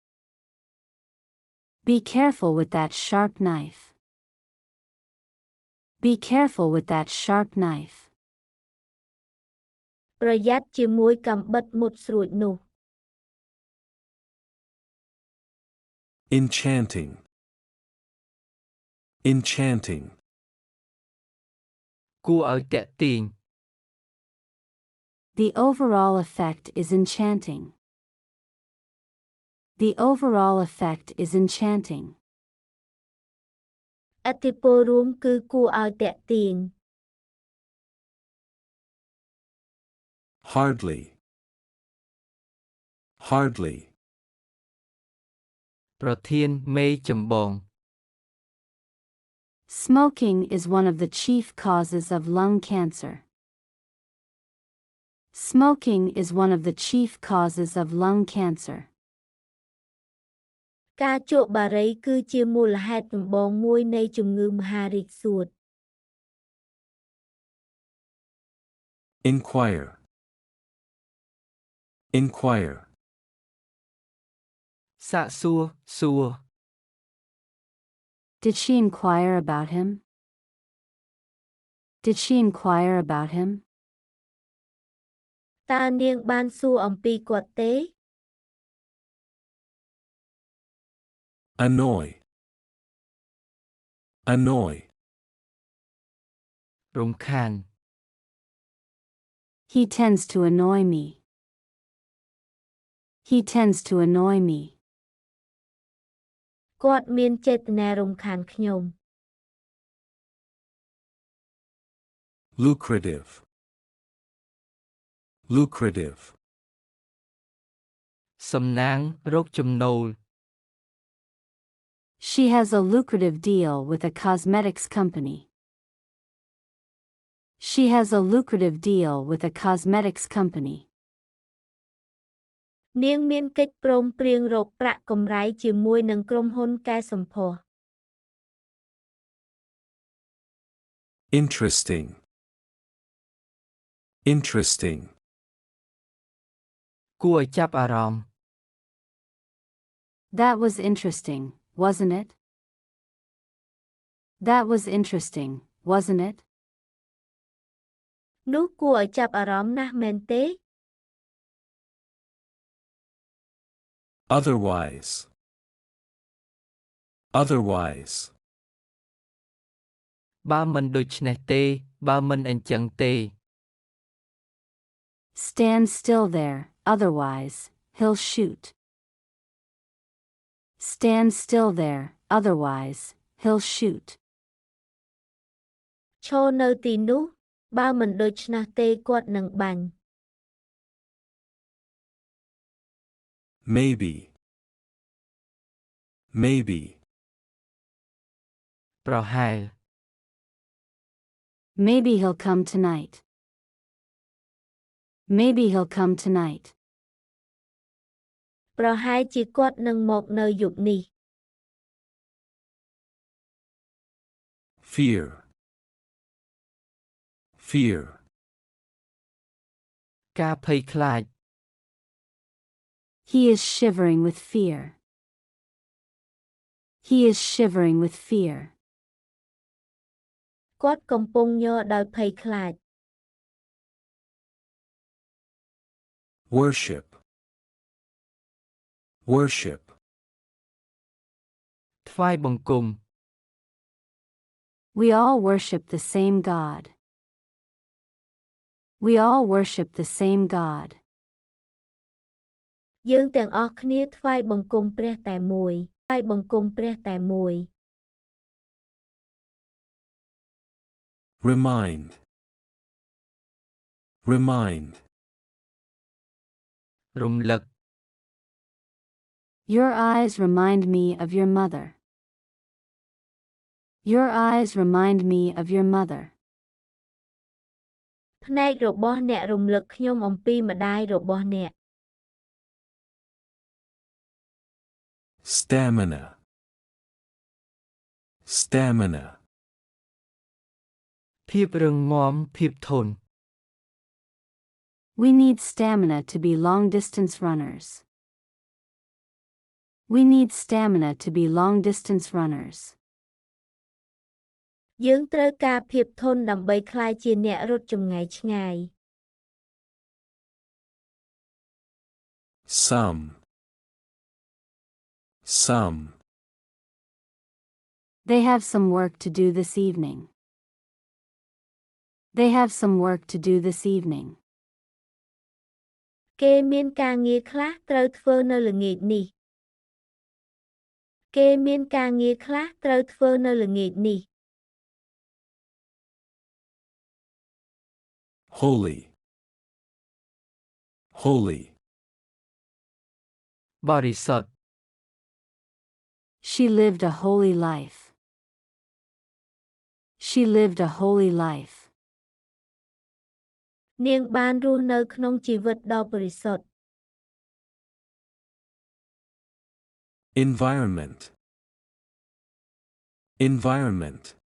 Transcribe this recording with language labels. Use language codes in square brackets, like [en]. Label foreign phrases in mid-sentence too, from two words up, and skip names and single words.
[en] Be careful with that sharp knife. Be careful with that sharp knife. [km] ប្រយ័ត្នជាមួយកាំបិតមុតស្រួចនោះ [en] Enchanting. Enchanting. [km] គួរឲ្យតាក់ទាញ [en] The overall effect is enchanting. The overall effect is enchanting. [km] ឥទ្ធិពលរួមគឺគួរឲ្យតាក់ទាញ [en] Hardly. Hardly. [km] ប្រធានមេចម្បង [en] Smoking is one of the chief causes of lung cancer. Smoking is one of the chief causes of lung cancer. [km] ការជក់បារីគឺជាមូលហេតុចម្បងមួយនៃជំងឺមហារីកសួត [en] Inquire. inquire, [km] សាកសួរសួរ [en] Did she inquire about him? Did she inquire about him? [km] តើនាងបានសួរអំពីគាត់ទេ [en] annoy, annoy, [km] រំខាន [en] He tends to annoy me. He tends to annoy me. [km] គាត់មានចេតនារំខានខ្ញុំ [en] lucrative, lucrative, [km] សំណាងរកចំណូល [en] She has a lucrative deal with a cosmetics company. She has a lucrative deal with a cosmetics company. [km] នាងមានកិច្ចព្រមព្រៀងរកប្រាក់កម្រៃជាមួយនឹងក្រុមហ៊ុនកែសម្ផស្ស [en] interesting, interesting, [km] គួរឲ្យចាប់អារម្មណ៍ [en] That was interesting, wasn't it? That was interesting, wasn't it? [km] នោះគួរឲ្យចាប់អារម្មណ៍ណាស់មែនទេ [en] otherwise, otherwise, [km] បើមិនដូច្នេះទេបើមិនអញ្ចឹងទេ [en] Stand still there, otherwise, he'll shoot. Stand still there, otherwise, he'll shoot. [km] ឈរនៅទីនោះបើមិនដូច្នោះទេគាត់នឹងបាញ់ [en] maybe, maybe, [km] ប្រហែល [en] Maybe he'll come tonight. Maybe he'll come tonight. [km] ប្រហែលជាគាត់នឹងមកនៅយប់នេះ [en] fear, fear, [km] ការភ័យខ្លាច [en] He is shivering with fear. He is shivering with fear. [km] គាត់កំពុងញ័រដោយភ័យខ្លាច [en] worship, worship, [km] ថ្វាយបង្គំ [en] We all worship the same God. We all worship the same God. [km] យើងទាំងអស់គ្នាថ្វាយបង្គំព្រះតែមួយថ្វាយបង្គំព្រះតែមួយ [en] remind, remind, [km] រំលឹក [en] Your eyes remind me of your mother. Your eyes remind me of your mother. [km] ភ្នែករបស់អ្នករំលឹកខ្ញុំអំពីម្ដាយរបស់អ្នក [en] stamina, stamina, [km] ភាពរឹងមាំភាពធន់ [en] We need stamina to be long-distance runners. We need stamina to be long-distance runners. [km] យើងត្រូវការភាពធន់ដើម្បីក្លាយជាអ្នករត់ចម្ងាយឆ្ងាយ [en] some, some, They have some work to do this evening. They have some work to do this evening. [km] គេមានការងារខ្លះត្រូវធ្វើនៅល្ងាចនេះ គេមានការងារខ្លះត្រូវធ្វើនៅល្ងាចនេះ [en] holy, holy, [km] បរិសុទ្ធ [en] She lived a holy life. She lived a holy life. [km] នាងបានរស់នៅក្នុងជីវិតដ៏បរិសុទ្ធ [en] environment, environment,